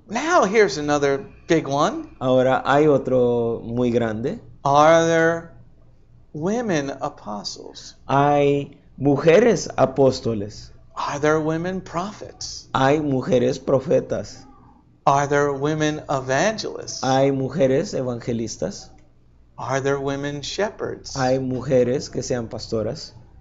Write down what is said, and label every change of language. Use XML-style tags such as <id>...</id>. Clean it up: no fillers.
<en>Now here's another big one.</en> <es>Ahora hay otro muy grande.</es> <en>Are there women apostles?</en> <es>Hay mujeres apóstoles.</es> <en>Are there women prophets?</en> <es>Hay mujeres profetas.</es> <en>Are there women evangelists?</en> <es>Hay mujeres evangelistas.</es> <en>Are there women shepherds?</en> <es>Hay mujeres que sean pastoras.</es>